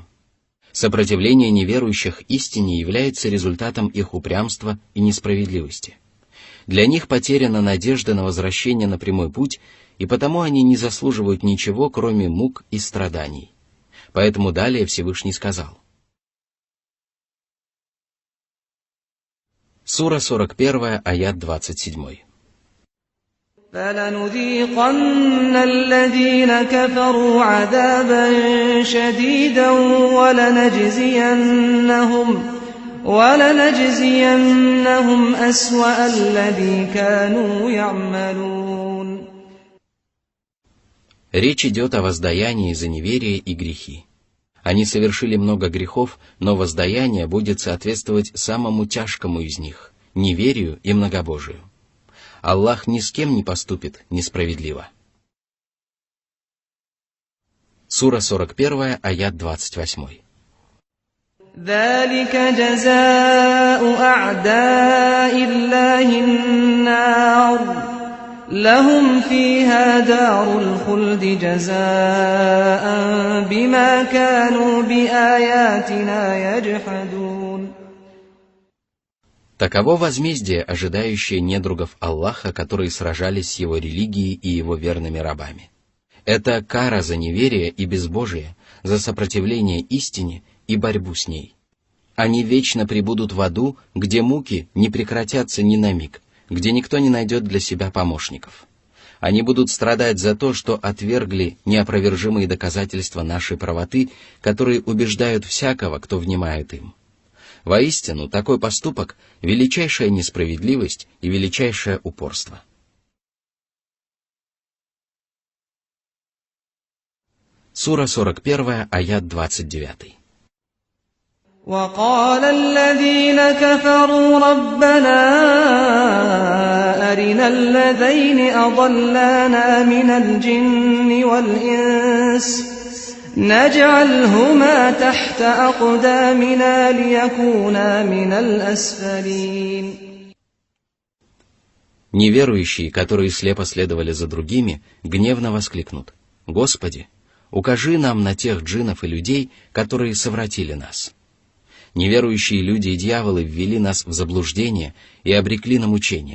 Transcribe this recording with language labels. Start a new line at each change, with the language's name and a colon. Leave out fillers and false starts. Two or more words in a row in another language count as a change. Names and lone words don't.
Russian: Сопротивление неверующих истине является результатом их упрямства и несправедливости. Для них потеряна надежда на возвращение на прямой путь, и потому они не заслуживают ничего, кроме мук и страданий. Поэтому далее Всевышний сказал. Сура 41, аят 27.
Arabic: فَلَنُذِيقَنَّ الَّذِينَ كَفَرُوا عَذَابًا شَدِيدًا وَلَنَجْزِيَنَّهُمْ أَسْوَأَ الَّذِي كَانُوا يَعْمَلُونَ.
Russian: Речь идет о воздаянии за неверие и грехи. Они совершили много грехов, но воздаяние будет соответствовать самому тяжкому из них – неверию и многобожию. Аллах ни с кем не поступит несправедливо. Сура 41, аят 28.
Arabic: ذَلِكَ جَزَاءُ أَعْدَاءِ اللَّهِ النَّارُ لَهُمْ فِيهَا دَارُ الْخُلْدِ جَزَاءً بِمَا كَانُوا بِآيَاتِنَا يَجْحَدُونَ.
Russian: Таково возмездие, ожидающее недругов Аллаха, которые сражались с его религией и его верными рабами. Это кара за неверие и безбожие, за сопротивление истине и борьбу с ней. Они вечно пребудут в аду, где муки не прекратятся ни на миг, где никто не найдет для себя помощников. Они будут страдать за то, что отвергли неопровержимые доказательства нашей правоты, которые убеждают всякого, кто внимает им. Воистину, такой поступок – величайшая несправедливость и величайшее упорство. Сура 41, аят 29.
Arabic: وَقَالَ الَّذِينَ كَفَرُوا رَبَّنَا أَرِنَا الَّذَيْنِ أَضَلَّانَا مِنَ الْجِنِّ وَالْإِنسِ نَجْعَلْهُمَا تَحْتَ أَقْدَامِنَا لِيَكُونَا مِنَ الْأَسْفَلِينَ.
Russian: Неверующие, которые слепо следовали за другими, гневно воскликнут: «Господи, укажи нам на тех джиннов и людей, которые совратили нас». Неверующие люди и дьяволы ввели нас в заблуждение и обрекли на мучение.